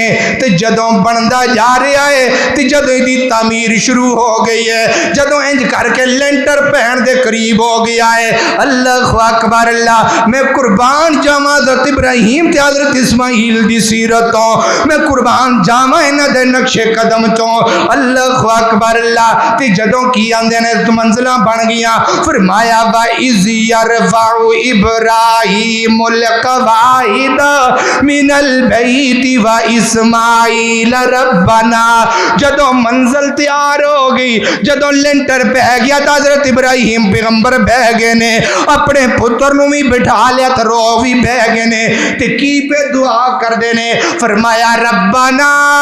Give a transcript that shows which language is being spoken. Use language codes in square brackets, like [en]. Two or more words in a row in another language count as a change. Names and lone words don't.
[pa] تو جدوں بنتا جا رہا ہے، تو جدوں اسکی تعمیر شروع ہو گئی ہے، جدوں انج کر کے لینٹر پین دے قریب ہو گیا ہے، اللہ اکبر، اللہ میں قربان جاواں حضرت ابراہیم تے حضرت اسماعیل دی سیرت تو، میں قربان جاواں انہاں دے نقش قدم تو. اللہ اکبر، اللہ تے جدوں کی آندے نے منزلاں بن گئیاں، فرمایا [ar] وإذ يرفع إبراهيم القواعد من البيت وإسماعيل ربنا. [pa] جدوں منزل تیار ہو گئی، جدوں لینٹر پے گیا، تو حضرت ابراہیم پیغمبر بہہ گئے نے، اپنے پتر نوں بھی بٹھا لیا، تو رو بھی بہہ گئے نے. تے کی پے دعا کردے نے، فرمایا ربنا